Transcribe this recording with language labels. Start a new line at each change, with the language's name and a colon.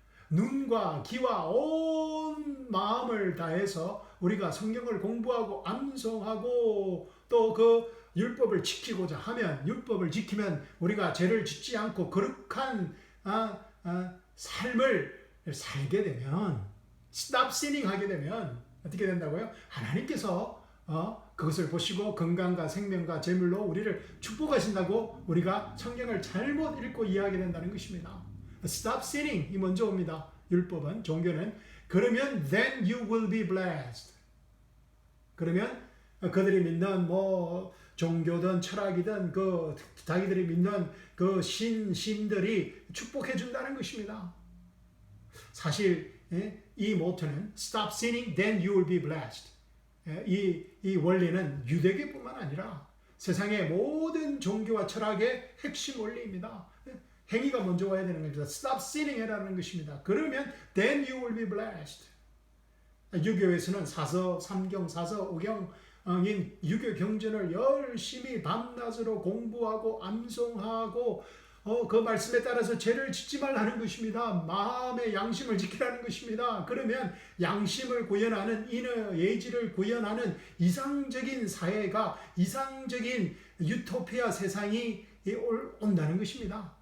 Korean: 눈과 귀와 온 마음을 다해서 우리가 성경을 공부하고 암송하고 또 그 율법을 지키고자 하면, 율법을 지키면 우리가 죄를 짓지 않고 거룩한 삶을 살게 되면,
English: stop sinning
Korean: 하게 되면 어떻게 된다고요? 하나님께서 그것을 보시고 건강과 생명과 재물로 우리를 축복하신다고 우리가 성경을 잘못 읽고 이해하게 된다는 것입니다.
English: Stop sinning
Korean: 이 먼저 옵니다. 율법은, 종교는. 그러면
English: then you will be blessed.
Korean: 그러면 그들이 믿는 종교든 철학이든 그 자기들이 믿는 그 신들이 축복해 준다는 것입니다. 사실 이 모토는
English: Stop sinning, then you will be blessed.
Korean: 이 원리는 유대교뿐만 아니라 세상의 모든 종교와 철학의 핵심 원리입니다. 행위가 먼저 와야 되는 겁니다.
English: Stop sinning
Korean: 해라는 것입니다. 그러면
English: then you will be blessed.
Korean: 유교에서는 사서, 삼경, 사서, 오경인 유교 경전을 열심히 밤낮으로 공부하고 암송하고 그 말씀에 따라서 죄를 짓지 말라는 것입니다. 마음의 양심을 지키라는 것입니다. 그러면 양심을 구현하는, 인의 예지를 구현하는 이상적인 사회가, 이상적인 유토피아 세상이 온다는 것입니다.